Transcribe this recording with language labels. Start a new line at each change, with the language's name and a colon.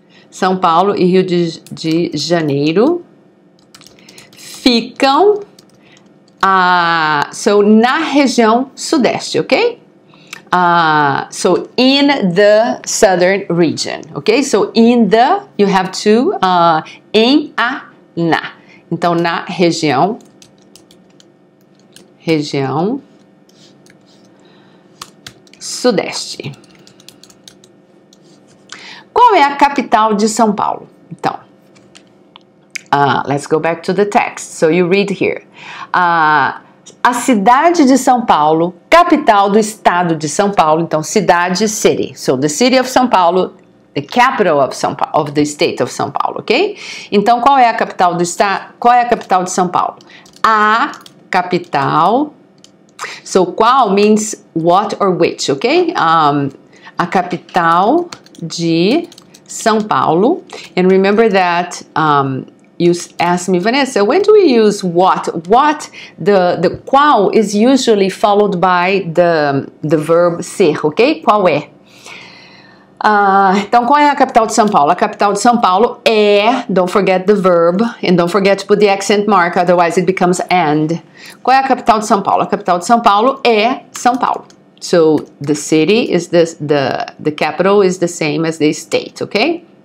Portuguese: São Paulo e Rio de Janeiro ficam na região sudeste, ok?
English: So in the southern region, ok? So in the, you have to, na.
Portuguese: Então, na região sudeste. Qual é a capital de São Paulo?
English: Então, let's go back to the text. So you read here.
Portuguese: A cidade de São Paulo, capital do estado de São Paulo.
English: Então, cidade, city. So the city of São Paulo, the capital of the state of São Paulo, ok?
Portuguese: Então, qual é a capital do estado? Qual é a capital de São Paulo? A capital.
English: So, qual means what or which, ok?
Portuguese: A capital de São Paulo.
English: And remember that you asked me, Vanessa, when do we use what? What, the qual is usually followed by the verb ser, ok?
Portuguese: Qual é? Então, qual é a capital de São Paulo? A capital de São Paulo é,
English: don't forget the verb, and don't forget to put the accent mark, otherwise it becomes and.
Portuguese: Qual é a capital de São Paulo? A capital de São Paulo é São Paulo.
English: So, the city is the capital is the same as the state, okay?